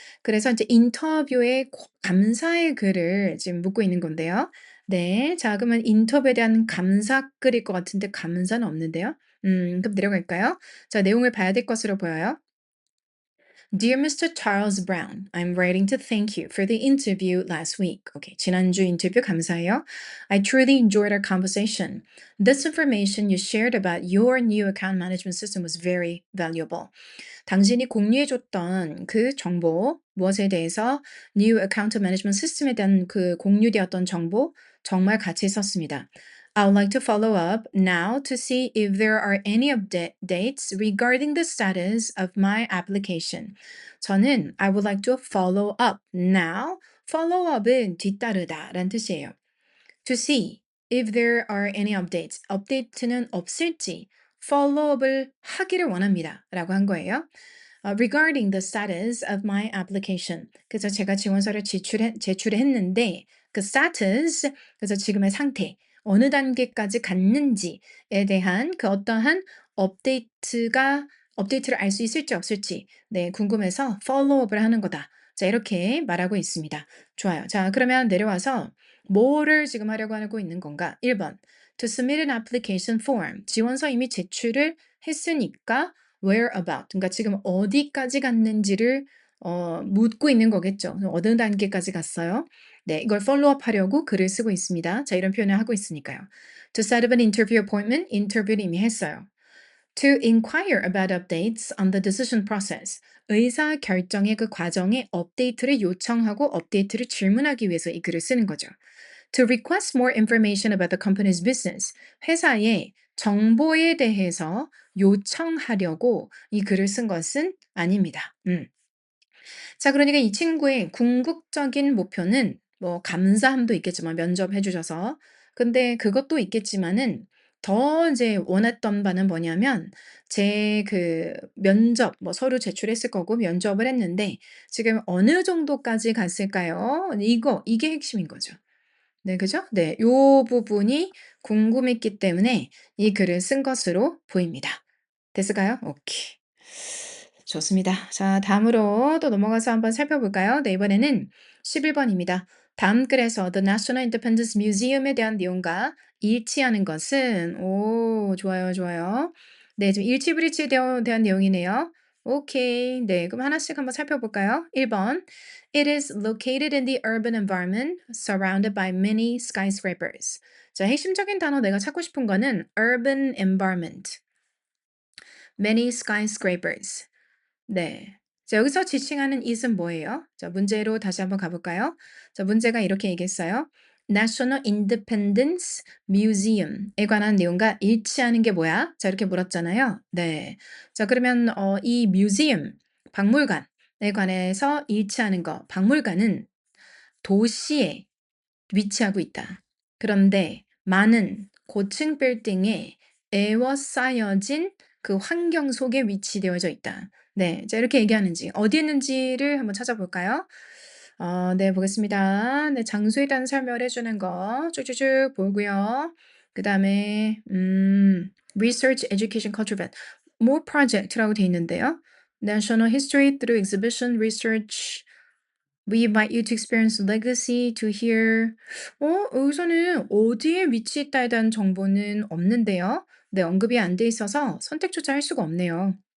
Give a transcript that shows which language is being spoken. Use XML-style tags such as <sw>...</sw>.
<ko>그래서 인제 인터뷰에 감사의 글을 지금 묻고 있는 건데요. 네. 자, 그러면 인터뷰에 대한 감사글일 것 같은데 감사는 없는데요. 그럼 내려갈까요? 자, 내용을 봐야 될 것으로 보여요.</ko> <en>Dear Mr. Charles Brown, I'm writing to thank you for the interview last week.</en> <ko>Okay, 지난주 인터뷰 감사해요.</ko> <en>I truly enjoyed our conversation. This information you shared about your new account management system was very valuable.</en> <ko>당신이 공유해 줬던 그 정보, 무엇에 대해서 New Account Management System에 대한 그 공유되었던 정보 정말 가치 있었습니다.</ko> <en>I would like to follow up now to see if there are any updates regarding the status of my application.</en> <ko>저는</ko> <en>I would like to follow up now.</en> <ko>Follow up은 뒤따르다 라는 뜻이에요.</ko> <en>To see if there are any updates.</en> <ko>업데이트는 없을지 followup을 하기를 원합니다. 라고 한 거예요.</ko> <en>Regarding the status of my application.</en> <ko>그래서 제가 지원서를 제출했는데 그 status, 그래서 지금의 상태, 어느 단계까지 갔는지에 대한 그 어떠한 업데이트를 알 수 있을지 없을지 네, 궁금해서 follow-up을 하는 거다. 자, 이렇게 말하고 있습니다. 좋아요. 자, 그러면 내려와서 뭐를 지금 하려고 하고 있는 건가? 1번.</ko> <en>To submit an application form.</en> <ko>지원서 이미 제출을 했으니까 where about. 그러니까 지금 어디까지 갔는지를 묻고 있는 거겠죠. 어느 단계까지 갔어요? 네, 이걸 follow up 하려고 글을 쓰고 있습니다. 자, 이런 표현을 하고 있으니까요.</ko> <en>To set up an interview appointment.</en> <ko>인터뷰를 이미 했어요.</ko> <en>To inquire about updates on the decision process.</en> <ko>의사 결정의 그 과정에 업데이트를 요청하고 업데이트를 질문하기 위해서 이 글을 쓰는 거죠.</ko> <en>To request more information about the company's business.</en> <ko>회사의 정보에 대해서 요청하려고 이 글을 쓴 것은 아닙니다. 자, 그러니까 이 친구의 궁극적인 목표는 뭐 감사함도 있겠지만 면접해 주셔서. 근데 그것도 있겠지만은 더 이제 원했던 바는 뭐냐면 제 그 면접 뭐 서류 제출했을 거고 면접을 했는데 지금 어느 정도까지 갔을까요? 이게 핵심인 거죠. 네 그죠? 네. 요 부분이 궁금했기 때문에 이 글을 쓴 것으로 보입니다. 됐을까요? 오케이. 좋습니다. 자 다음으로 또 넘어가서 한번 살펴볼까요? 네 이번에는 11 번입니다. 다음 글에서 The National Independence Museum에 대한 내용과 일치하는 것은 오 좋아요, 좋아요. 네 지금 일치불일치에 대한 내용이네요. 오케이. 네 그럼 하나씩 한번 살펴볼까요? 1 번.</ko> <en>It is located in the urban environment surrounded by many skyscrapers.</en> <ko>자 핵심적인 단어 내가 찾고 싶은 거는 urban environment, many skyscrapers. 네. 자, 여기서 지칭하는 it은 뭐예요? 자, 문제로 다시 한번 가볼까요? 자, 문제가 이렇게 얘기했어요. National Independence Museum에 관한 내용과 일치하는 게 뭐야? 자, 이렇게 물었잖아요. 네. 자, 그러면 이 museum, 박물관에 관해서 일치하는 거. 박물관은 도시에 위치하고 있다. 그런데 많은 고층 빌딩에 에워싸여진 그 환경 속에 위치되어져 있다. 네. 자, 이렇게 얘기하는지, 어디 있는지를 한번 찾아볼까요? 네, 보겠습니다. 네, 장소에 대한 설명을 해주는 거 쭉쭉쭉 보고요.</ko> <en>그 다음에, Research, Education, Culture Event. More Project라고 돼 있는데요. National History through Exhibition, Research, We invite you to experience legacy to hear.</en> <ko>여기서는 어디에 위치했다에 대한 정보는 없는데요. 네, 언급이 안 돼 있어서 선택조차 할 수가 없네요.</ko>